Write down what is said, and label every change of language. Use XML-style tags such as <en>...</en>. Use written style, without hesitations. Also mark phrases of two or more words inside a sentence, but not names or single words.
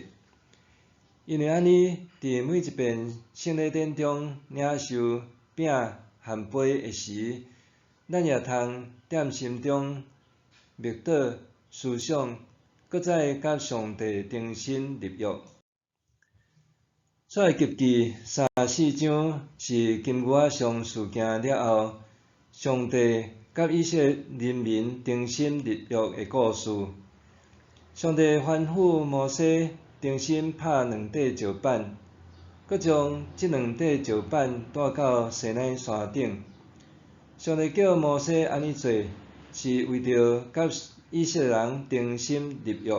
<nan>因为安尼，伫每一遍圣礼典中领受饼和杯的时，咱也通踮心中默祷、思想， 搁再甲上帝重新立约。出埃及记3、4章是金牛仔上事件了后，上帝甲以色列人民重新立约的故事。上帝吩咐摩西重新拍两块石板，搁将这两块石板带到西奈山顶。上帝叫摩西安尼做，是为着甲以色列人重新立约。</nan>